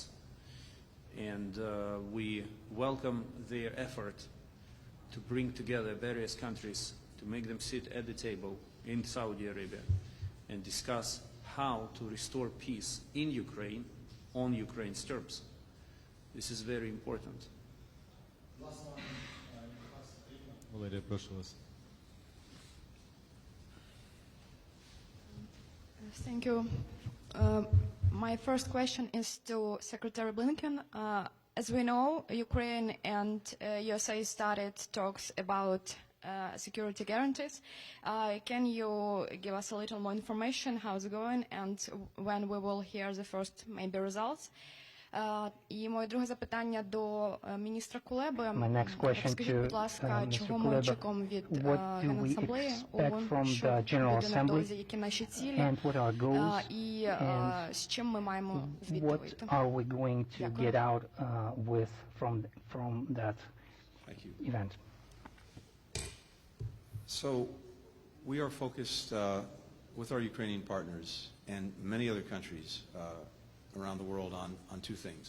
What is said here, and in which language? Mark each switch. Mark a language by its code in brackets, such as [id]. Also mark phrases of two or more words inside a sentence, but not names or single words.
[en] And we welcome their effort to bring together various countries, to make them sit at the table in Saudi Arabia and discuss how to restore peace in Ukraine on Ukraine's terms. This is very important. [uk] Валерія, прошу вас. [en] Thank you. My first question is to Secretary Blinken. As we know, Ukraine and USA started talks about security guarantees. Can you give us a little more information how it's going and when we will hear the first maybe results? [uk] І моє друге запитання до міністра Кулеби. Скажіть, будь ласка, чого ми очікуємо від Генасамблеї ООН, що буде невдовзі, які наші цілі, і з чим ми маємо звідти вийти? [en] Event. So we are focused with our Ukrainian partners and many other countries around the world on two things.